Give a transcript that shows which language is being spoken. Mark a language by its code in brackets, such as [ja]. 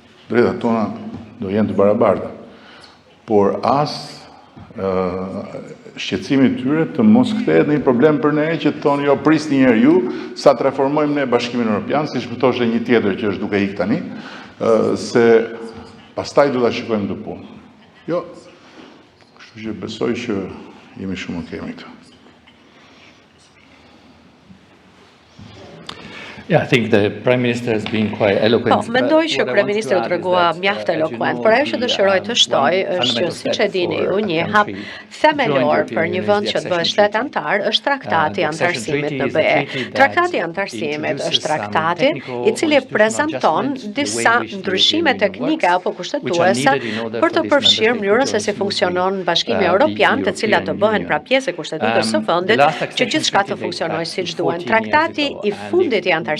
[sq] Drejtat tona do jenë të barabarta. Por as shqetësimi i tyre të mos kthehet në një problem për ne që të thonë jo prisni një herë ju sa të reformojmë ne Bashkimin Evropian, siç më thoshte një tjetër që është duke ikë tani, se pastaj do ta shikojmë të punë. Jo. Kështu që besoj që jemi shumë okay me këtë. [en] Yeah, I think the Prime Minister has been quite eloquent. [sq] Po, mendoj që Kryeministri u tregua mjaft eloquent, por ajo që dëshiroj të shtoj është që siç e dini ju, një hap themelor për një vend që të bëhet shtet antar është traktati i antarësimit në BE. Traktati i antarësimit është traktati i cili prezanton disa ndryshime teknike apo kushtetuese për të përfshirë mënyrën se si funksionon Bashkimi Evropian, të cilat të bëhen pra pjesë e kushtetutës së vendit, që gjithçka të funksionojë siç duhen. Traktati i fundit i antarësimit